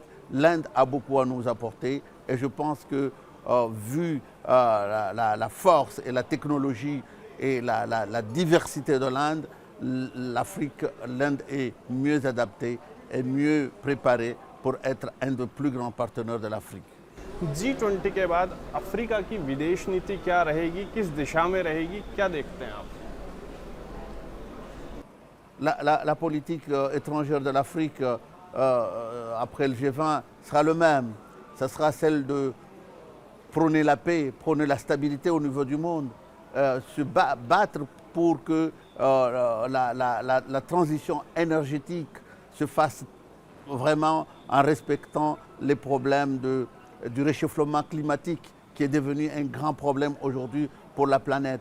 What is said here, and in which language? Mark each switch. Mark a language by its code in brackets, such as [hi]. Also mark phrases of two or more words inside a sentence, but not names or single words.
[fr] L'Inde a beaucoup à nous apporter et je pense que vu la force et la technologie et la diversité de l'Inde, l'Inde est mieux adaptée et mieux préparée pour être un des plus grands partenaires de l'Afrique. [hi] G20 के बाद अफ्रीका की विदेश नीति क्या रहेगी, किस दिशा में रहेगी, क्या देखते हैं आप? [fr] La politique étrangère de l'Afrique après le G20 sera le même. Ce sera celle de prôner la paix, prôner la stabilité au niveau du monde, se battre pour que la transition énergétique se fasse vraiment en respectant les problèmes du réchauffement climatique qui est devenu un grand problème aujourd'hui pour la planète.